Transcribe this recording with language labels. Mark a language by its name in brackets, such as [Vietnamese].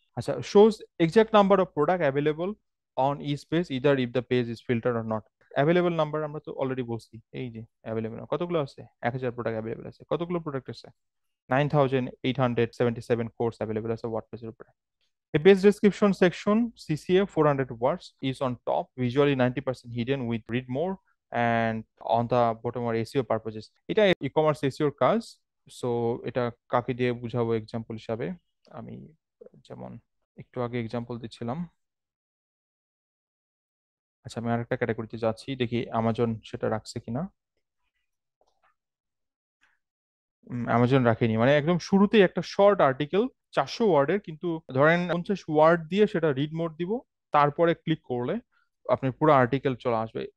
[English] আচ্ছা, shows exact number of product available on each page either if the page is filter or not. [Bangla] Available number আমরা তো already বলছি, এই যে available কতগুলো আছে, 1,000 প্রোডাক্ট অ্যাভেলেবল আছে। কতগুলো প্রোডাক্ট আছে? 9,877 কোর্স অ্যাভেলেবল আছে ওয়ার্ডপ্রেসের উপরে। [English] A page description section, CCA 400 words, is on top, visually 90% hidden with read more, and on the bottom are SEO purposes. [Bangla] এটা ই-কমার্স এসইওর কাজ। সো এটা কাকে দিয়ে বুঝাবো এক্সাম্পল হিসাবে? আমি যেমন একটু আগে এক্সাম্পল দিচ্ছিলাম। আচ্ছা, আমি আরেকটা ক্যাটাগরিতে যাচ্ছি, দেখি অ্যামাজন সেটা রাখছে কিনা। অ্যামাজন রাখেনি, মানে একদম শুরুতেই একটা শর্ট আর্টিকেল 400 ওয়ার্ডের, কিন্তু ধরেন 50 ওয়ার্ড দিয়ে সেটা রিড মোড দিব, তারপরে ক্লিক করলে আপনার পুরো আর্টিকেল চলে আসবে।